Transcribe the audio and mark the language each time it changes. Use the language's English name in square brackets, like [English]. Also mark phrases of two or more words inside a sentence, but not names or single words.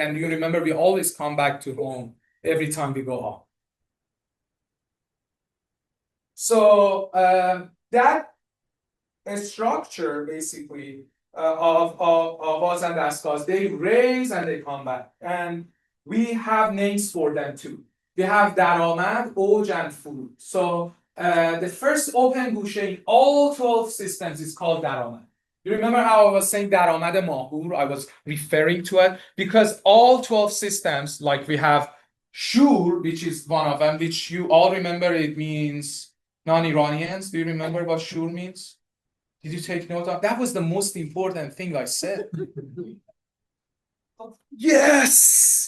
[English] And you remember, we always come back to home every time we go up. So that structure basically of us and Askas, they raise and they come back, and we have names for them too. we have [Persian] درآمد, اوج, [English] and فرود. So the first open گوشه in all 12 systems is called درآمد. You remember how I was saying [Persian] درآمد ماهور? [English] I was referring to it because all 12 systems, like we have Shur, which is one of them, which you all remember, it means non-Iranians. Do you remember what Shur means? Did you take note of? That was the most important thing I said. Yes!